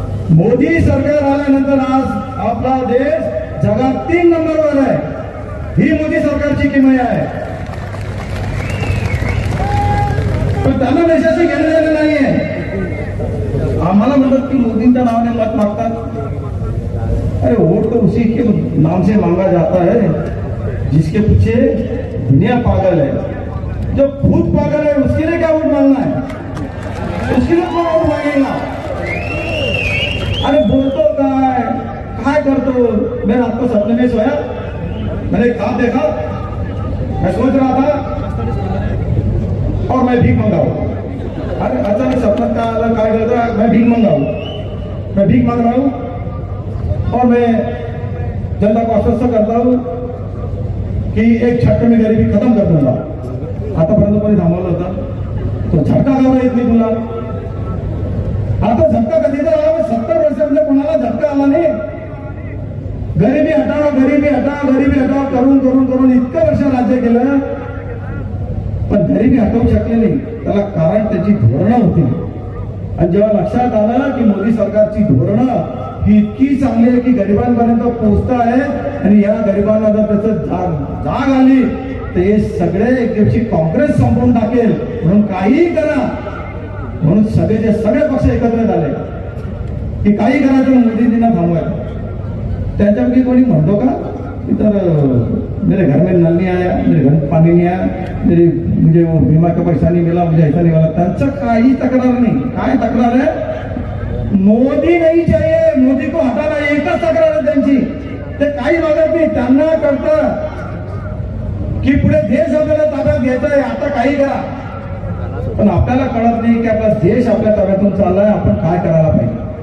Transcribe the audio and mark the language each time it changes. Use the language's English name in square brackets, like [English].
[Marathi] मोदी सरकार आल्यानंतर आज आपला देश जगात 3 नंबरवर आहे. ही मोदी सरकारची किमया आहे. पण त्यांना देशाशी घेणं देणं नाहीये. आम्हाला म्हणतात की मोदींच्या नावाने मत मागतात. [Hindi] अरे वोट तो उसी के नाम से मांगा जाता है जिसके पीछे दुनिया पागल है. जो खुद पागल है उसके लिए क्या वोट मांगना है? उसके लिए कौन वोट मांगेगा? [Marathi] अरे बोलतो काय करतो? [Hindi] मैं रात को सपने में सोया, मैंने ख्वाब देखा, मैं सोच रहा था और मैं भीख मंगाऊ. [Marathi] अरे अचानक सपना क्या आला, काय करता? [Hindi] मैं भीख मंगाऊ, मैं भीख मांग रहा हूँ और मैं जनता को आश्वस्त करता हूँ कि एक झटके में गरीबी खत्म कर दूंगा. [Marathi] आतापर्यंत कोणी थांबवलं होता? तो झटका का येत नाही तुला? आता झटका कधी तर आला. 70 वर्षामध्ये कोणाला झटका आला नाही. गरिबी हटाव, गरिबी हटाव, गरिबी हटाव करून करून करून इतकं वर्ष राज्य केलं, पण गरिबी हटवू शकले नाही. त्याला कारण त्याची धोरणं होती. आणि जेव्हा लक्षात आलं की मोदी सरकारची धोरणं ही इतकी चांगली आहे की गरिबांपर्यंत पोहोचता आहे आणि या गरिबांना जर त्याचं जाग आली तर हे सगळे एक दिवशी काँग्रेस संपवून टाकेल. म्हणून काहीही करा, म्हणून सगळे सगळे पक्ष एकत्र झाले की काही करायचं मोदींना थांबवायचं. त्याच्यापैकी कोणी म्हणतो का तर [Hindi] मेरे घर में नल नहीं आया, मेरे घर में पानी नहीं आया, मेरे मुझे वो बीमा का पैसा नहीं मिला, मुझे ऐसा नहीं मिला. [Marathi] त्यांचं काही तक्रार नाही. काय तक्रार आहे? [Hindi] मोदी नहीं चाहिए, मोदी को हटाना, [Marathi] एकच तक्रार आहे त्यांची. ते काही मागत नाही. त्यांना कळतं की पुढे देश आपल्याला ताब्यात घ्यायचा आहे, आता काही करा. पण आपल्याला कळत नाही की आपला देश आपल्या ताब्यातून चाललाय, आपण काय करायला पाहिजे.